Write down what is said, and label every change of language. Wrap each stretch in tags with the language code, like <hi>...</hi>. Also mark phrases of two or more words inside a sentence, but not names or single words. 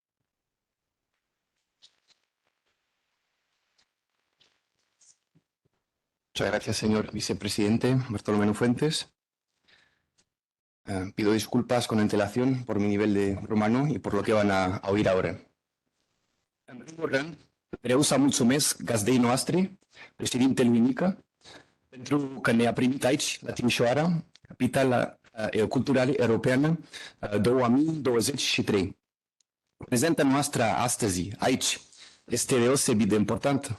<es>Muchas gracias, señor vicepresidente Bartolomé Fuentes. Pido disculpas con antelación por mi nivel de rumano y por lo que van a oír ahora.</es> <ro>În primul rând, vreau să mulțumesc gazdei noastre, președintele Unica, pentru că ne-a primit aici, la Timișoara, capitala culturală europeană 2023. Prezența noastră astăzi, aici, este deosebit de importantă.</ro>